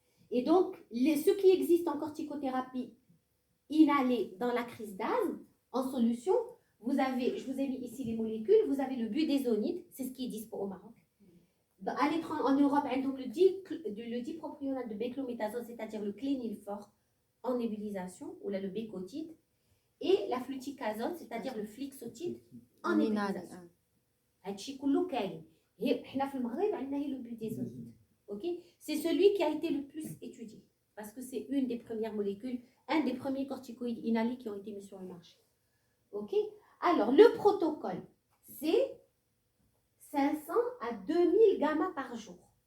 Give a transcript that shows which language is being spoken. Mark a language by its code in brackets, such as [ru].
[fr] Et donc, ce qui existe en corticothérapie inhalée dans la crise d'asthme, en solution, vous avez, je vous ai mis ici les molécules, vous avez le budesonide, c'est ce qui est dispo au Maroc. En Europe, donc le dipropionate de beclomethasone, c'est-à-dire le clénilfort en nébulisation, ou là le bécotide, et la fluticasone, c'est-à-dire le flixotide en nébulisation. [ar] هادشي كله كاين. احنا في المغرب عندنا هي le budesonide. [fr] OK? C'est celui qui a été le plus étudié parce que c'est une des premières molécules, un des premiers corticoïdes inhalés qui ont été mis sur le marché. OK? Alors, le protocole, c'est 500 à 2000 gamma par jour.